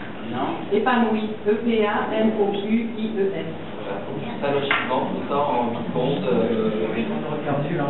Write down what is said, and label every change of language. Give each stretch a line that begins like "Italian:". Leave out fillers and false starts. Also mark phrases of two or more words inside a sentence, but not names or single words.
French: Non. Épanoui. E-P-A-N-O-U-I-E-S. Ça, logiquement, tout ça en compte. Perdu, là.